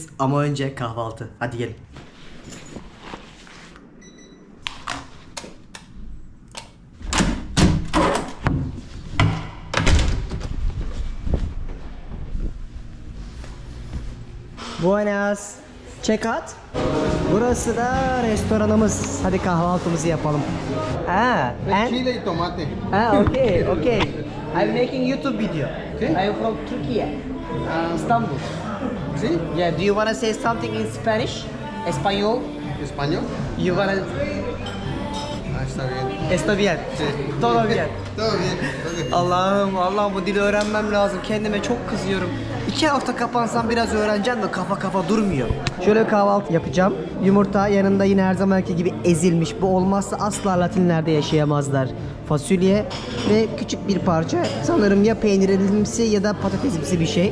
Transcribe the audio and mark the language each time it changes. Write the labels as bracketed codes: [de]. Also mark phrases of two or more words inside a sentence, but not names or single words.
[tr] Ama önce kahvaltı. Hadi gelin. [es] Buenas. [en] Check out. [tr] Burası da restoranımız. Hadi kahvaltımızı yapalım. [es] Chile y tomate. [en] Okay. I'm making YouTube video. I'm from Turkey, Istanbul. [es] ¿Sí? [en] Yeah, do you wanna say something in Spanish? [es] Español? ¿Español? [en] You wanna... [es] Ah, está bien. Está bien. Sí. Todo bien. Todo bien. [en] Okay. [tr] Allah'ım bu dili öğrenmem lazım. Kendime çok kızıyorum. 2 hafta kapansam biraz öğreneceğim de kafa durmuyor. Şöyle kahvaltı yapacağım. Yumurta yanında yine her zamanki gibi ezilmiş. Bu olmazsa asla Latinlerde yaşayamazlar. Fasulye ve küçük bir parça sanırım ya peynirimsi ya da patatesimsi bir şey.